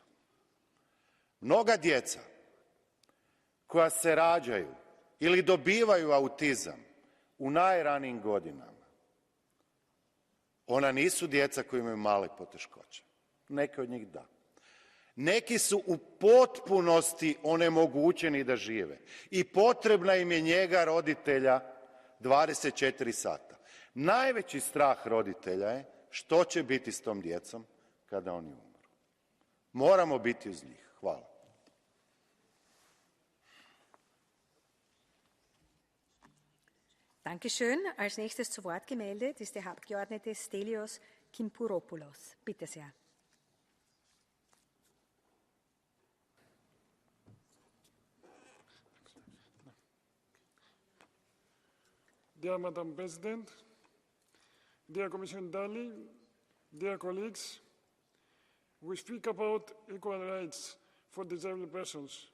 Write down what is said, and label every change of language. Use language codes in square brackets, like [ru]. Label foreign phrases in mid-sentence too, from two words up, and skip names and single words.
[hr] Mnoga djeca koja se rađaju ili dobivaju autizam u najranijim godinama, ona nisu djeca koja imaju male poteškoće. Neke od njih da. Neki su u potpunosti onemogućeni da žive i potrebna im je njega roditelja 24 sata. Najveći strah roditelja je što će biti s tom djecom kada oni umru. Moramo biti uz njih. Hvala. [de] Dankeschön. Als nächstes zu Wort gemeldet ist der Abgeordnete Stelios Kimpouropoulos. Bitte sehr. [en] Dear Madam President, dear Commissioner Dalli, dear colleagues, we speak about equal rights for disabled persons.